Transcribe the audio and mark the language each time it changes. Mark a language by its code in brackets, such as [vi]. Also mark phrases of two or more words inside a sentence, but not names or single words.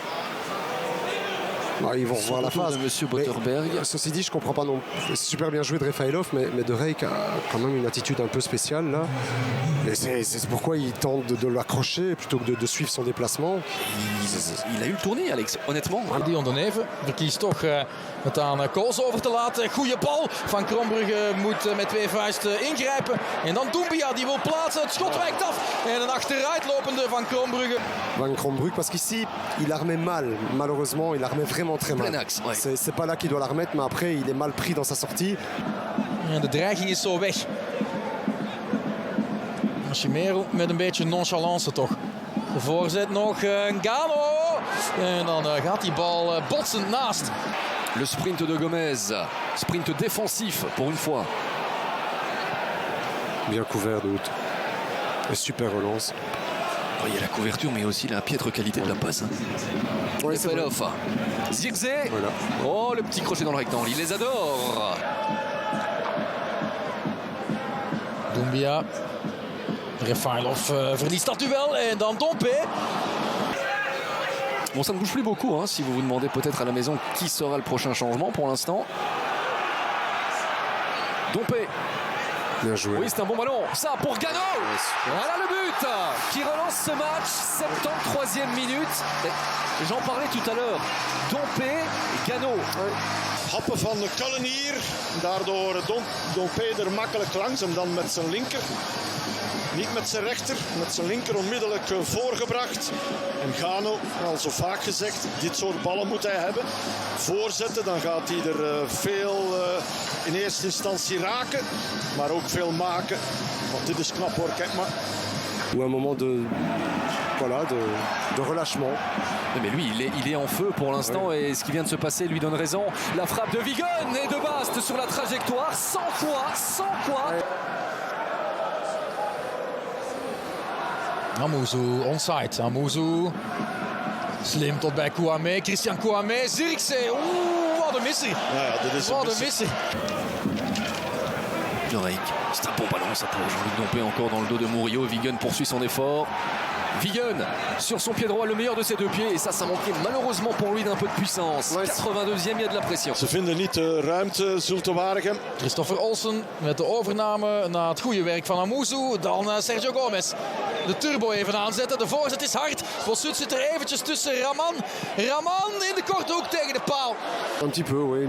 [fr] Ils vont revoir la phase. De Monsieur Botterberg. Ceci dit, je comprends pas non. C'est super bien joué de Refailov, mais De Reyck a quand même une attitude un peu spéciale là. Et c'est pourquoi il tente de l'accrocher plutôt que de suivre son déplacement. Il a eu le tournis, Alex, honnêtement. [nl] Dion de Neve verkiest toch het aan Kool's over te laten. Goeie bal. Van Krombrugge moet met 2 vuisten ingrijpen. En dan Doumbia die wil plaatsen. Het schot wijkt af. En een achteruitlopende Van Krombrugge. Van Krombrugge, [fr] parce qu'ici, il armait mal. Malheureusement, il armait vraiment très mal. Plein axe, ouais. C'est pas là qu'il doit la remettre, mais après, il est mal pris dans sa sortie. [nl] En de dreiging is zo weg. Ashimeru met een beetje nonchalance toch. De voorzet nog Gano. En dan gaat die bal botsend naast. [fr] Le sprint de Gomez. Sprint défensif pour une fois. Bien couvert de Hout. Et super relance. Oh, il y a la couverture, mais aussi la piètre qualité de la passe. Ouais, c'est vrai. Refailov. Zirkzee. Voilà. Oh, le petit crochet dans le rectangle. Il les adore. Doumbia. [nl] Refailov verliest dat duel. En dan Dompe. [fr] Bon, ça ne bouge plus beaucoup, hein, si vous vous demandez peut-être à la maison qui sera le prochain changement pour l'instant. Dompe. Bien joué. Oui, c'est un bon ballon. Ça pour Gano. Voilà le but qui relance ce match. 73e minute. Et j'en parlais tout à l'heure. Dompe et Gano. [nl] Happen van de Cullen hier. Daardoor Dompe er makkelijk langs en dan met zijn linker. Niet met zijn rechter, met zijn linker onmiddellijk voorgebracht. En Gano, al zo vaak gezegd, dit soort ballen moet hij hebben. Voorzetten, dan gaat hij er veel in eerste instantie raken. Maar ook veel maken. Want dit is knap hoor, kijk maar. [fr] Ou un moment de relâchement. Mais lui, il est en feu pour l'instant, oui. Et ce qui vient de se passer lui donne raison. La frappe de Vigon et de Bast sur la trajectoire. 100 fois. Oui. [nl] Amuzu onside. Amuzu Slim tot bij Kouamé. Christian Kouamé. Zirkzee. Oeh, wat een misser. Ja, dit is Wat een misser. De Rijk, [fr] c'est un bon ballon, ça pour Jean-Luc Dompé encore dans le dos de Murillo. Wigan poursuit son effort. Wigan sur son pied droit, le meilleur de ses deux pieds. Et ça manquait malheureusement pour lui d'un peu de puissance. Ouais, 82e, il y a de la pression. [nl] Ze vinden niet de ruimte, Zulte Waregem. Christopher Olsen met de overname na het goede werk van Amuzu. Dan Sergio Gomez. De turbo even aanzetten. De voorzet is hard. Bossut zit er eventjes tussen. Raman. Raman in de korte hoek tegen de paal. [fr] Un petit peu, oui.